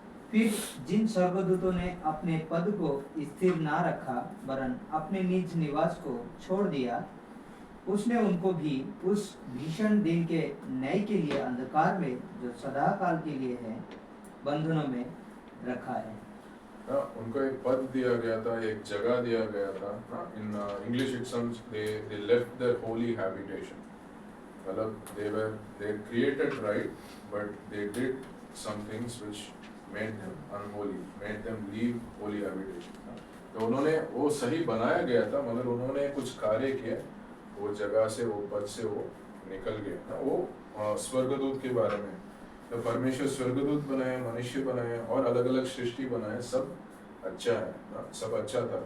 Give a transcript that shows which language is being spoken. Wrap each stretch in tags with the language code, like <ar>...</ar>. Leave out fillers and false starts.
<hi>फिर जिन स्वर्गदूतों ने अपने पद को स्थिर ना रखा, वरन अपने निज निवास को छोड़ दिया, उसने उनको भी उस भीषण दिन के न्याय के लिए अंधकार में जो सदा काल के लिए है बंधनों में रखा है। ना उनको एक पद दिया गया था, एक जगह दिया गया था ना।</hi> <en>In English it seems they left their holy habitation, मतलब they created right but they did some things which made them unholy, made them leave holy habitation।</en> <hi>तो उन्होंने वो सही बनाया गया था मगर उन्होंने कुछ कार्य किए, वो जगह से वो पद से वो निकल गए ना। वो स्वर्गदूत के बारे में, तो परमेश्वर स्वर्गदूत बनाए, मनुष्य बनाए और अलग अलग सृष्टि बनाए, सब अच्छा है ना, सब अच्छा था।</hi>